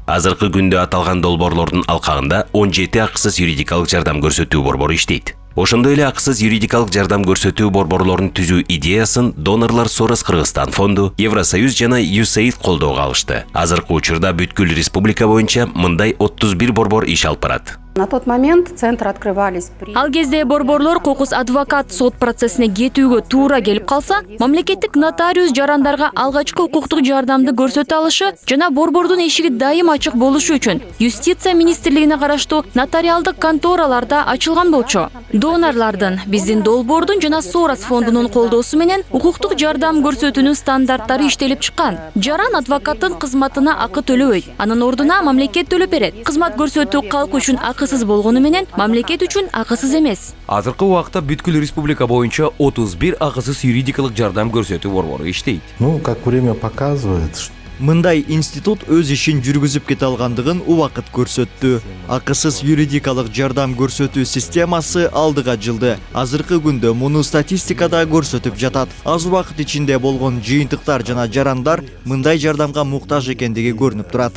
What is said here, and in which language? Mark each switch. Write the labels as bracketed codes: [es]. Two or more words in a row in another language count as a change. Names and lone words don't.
[ky] Азыркы күндө аталган долбоорлордун алкагында 17 акысыз юридикалык жардам көрсөтүү борбору иштейт. Ошондой эле акысыз юридикалык жардам көрсөтүү борборлорун түзүү идеясын донорлор Сорос Кыргызстан фонду, Евросоюз жана USAID колдоого алышты. Азыркы учурда бүткүл республика боюнча мындай 31 борбор иш алып барат. [ru] На тот момент центр открывались при... [ky] Ал кезде борборлор кокус адвокат сот процессине кетүүгө туура келип калса, мамлекеттик нотариус жарандарга алгачкы укуктук жардамды көрсөтө алышы жана борбордун эшиги дайым ачык болушу үчүн Юстиция министрлигине караштуу нотариалдык контораларда ачылган болчу. Донорлордун, биздин долбоордун жана Сорос фондунун колдоосу менен укуктук жардам көрсөтүүнүн стандарттары иштелип чыккан. Жаран адвокаттын кызматына акы төлөбөйт. Анын ордуна мамлекет төлөп берет. Кызмат көрсөтүү калк үчүн акысыз болгону менен мамлекет үчүн акысыз эмес. Азыркы убакта бүткүл республика боюнча 31 акысыз юридикалык жардам көрсөтүү борбору иштейт. [ru] Как время показывает, что [ky] Мындай институт өз ишин жүргүзүп кете алгандыгын убакыт көрсөттү. Акысыз юридикалык жардам көрсөтүү системасы алдыга жылды. Азыркы күндө муну статистикада көрсөтүп жатат. Аз убакыт ичинде болгон жыйынтыктар жана жарандар мындай жардамга муктаж экендиги көрүнүп турат.